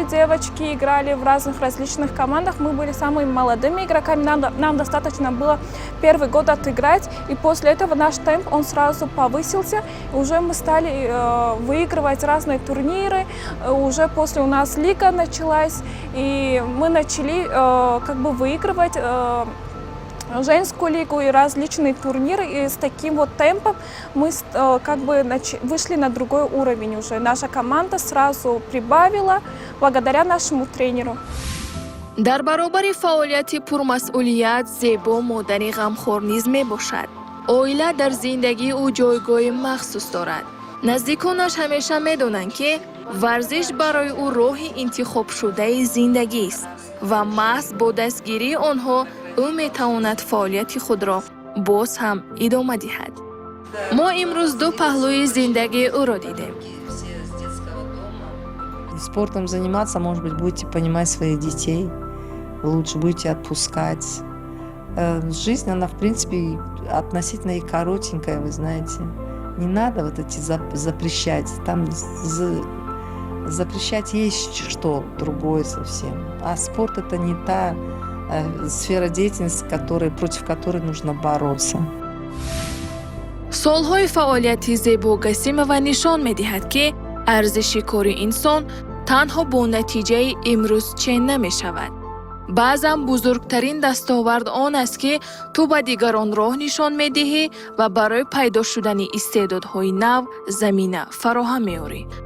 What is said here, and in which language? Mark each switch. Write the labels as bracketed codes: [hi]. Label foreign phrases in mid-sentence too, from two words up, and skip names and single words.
[ru] девочки, играли в разных различных командах, мы были самыми молодыми игроками, нам достаточно было первый год отыграть, и после этого наш темп, он сразу повысился, и уже мы стали выигрывать разные турниры, уже после у нас лига началась, и мы начали как бы выигрывать женскую лигу и различные турниры, и с таким вот темпом мы как бы вышли на другой уровень уже. Наша команда сразу прибавила благодаря нашему тренеру. [tg] дар баробари фаъолияти пурмасъулият зебо модари ғамхор низ мебошад. оила дар зиндагии ӯ ҷойгоҳи махсус дорад. наздиконаш ҳамеша медонанд ки варзиш барои ӯ роҳи интихобшудаи зиндагист ва маҳз бо дастгирии онҳо ӯ метавонад фаъолияти худро боз ҳам идома диҳад. мо имрӯз ду паҳлӯи зиндагии ӯро дидем. [ru] Спортом заниматься, может быть, будете понимать своих детей, лучше будете отпускать. Жизнь, она, в принципе, относительно и коротенькая, вы знаете. Не надо вот эти запрещать. Там запрещать есть что другое совсем. А спорт — это не та сфера деятельности, против которой нужно бороться. [tg] солҳои фаъолияти зебо гасимова нишон медиҳад ки арзиши кори инсон танҳо бо натиҷаи имрӯзчен намешавад. баъзан бузургтарин дастовард он аст ки ту ба дигарон роҳ нишон медиҳӣ ва барои пайдо шудани истеъдодҳои нав замина фароҳам меорӣ.